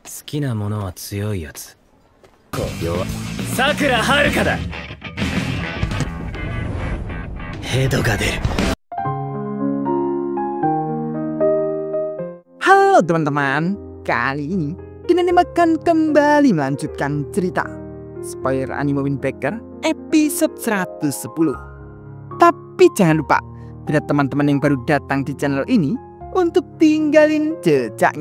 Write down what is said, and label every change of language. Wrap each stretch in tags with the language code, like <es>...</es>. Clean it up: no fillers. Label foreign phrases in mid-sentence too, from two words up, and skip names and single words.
<ja>きなものは強いやつ。弱。さくらはるかだ。ヘドが出る。</ja> <id>Halo teman-teman, kali ini Kinani akan kembali melanjutkan cerita Spoiler Anime Windbreaker episode 110. Tapi jangan lupa, bila teman-teman yang baru datang di channel ini, untuk tinggalin jejaknya.</id>